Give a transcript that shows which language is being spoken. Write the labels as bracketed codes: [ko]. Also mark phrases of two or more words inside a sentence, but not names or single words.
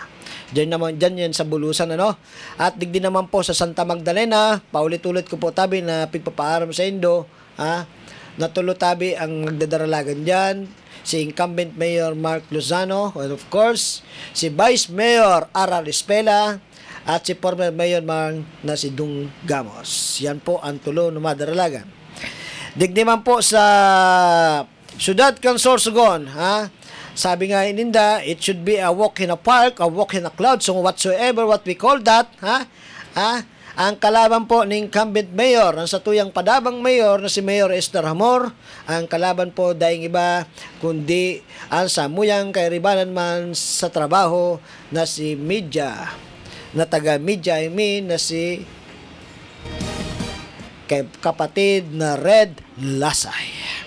[bik] Diyan yan sa Bulusan, At digdi naman po sa Santa Magdalena, paulit-ulit ko po tabi na pigpapaaram sa Indo, natulo tabi ang nagdadaralagan dyan, si incumbent Mayor Mark Lozano, and [en] of course, [bik] si Vice Mayor Ara Rispela, at si former Mayor na si Dung Gamos. Yan po ang tulo na madaralagan. Digdi man po sa Ciudad Consorsogon, sabi nga ininda, [en] it should be a walk in a park, a walk in a cloud, so whatsoever what we call that, [bik] ang kalaban po ng [en] incumbent mayor, [bik] ang satuyang padabang mayor na si Mayor Esther Hamor, ang kalaban po daing iba, kundi ang samuyang kairibanan man sa trabaho na si media, na taga-media, na si kapatid na Red Lasay.